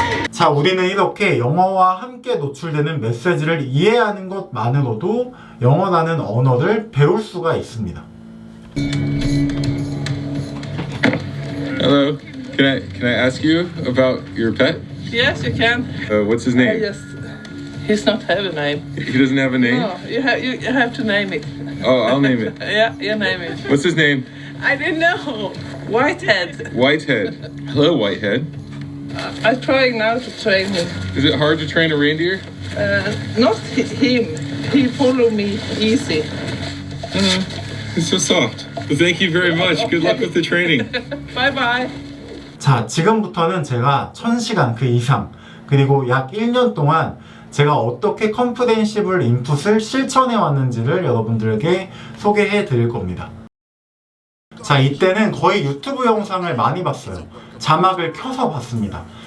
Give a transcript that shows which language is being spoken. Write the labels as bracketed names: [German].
[Korean] 자, 우리는 이렇게 영어와 함께 노출되는 메시지를 이해하는 것만으로도 영어라는 언어를 배울 수가 있습니다. [English] Hello, can I ask you about your pet? Yes, you can. What's his name? Yes, he's not have a name. He doesn't have a name? No, you have to name it. Oh, I'll name it. Yeah, you name it. What's his name? I didn't know. Whitehead. Whitehead. Hello, Whitehead. I'm trying now to train him. Is it hard to train a reindeer? Not him. He follow me easy. He's so soft. Well, thank you very much. Good luck with the training. Bye bye. [Korean] 자, 지금부터는 제가 1000시간 그 이상 그리고 약 1년 동안 제가 어떻게 컴프렌시블 인풋을 실천해 왔는지를 여러분들에게 소개해 드릴 겁니다. 자, 이때는 거의 유튜브 영상을 많이 봤어요. 자막을 켜서 봤습니다.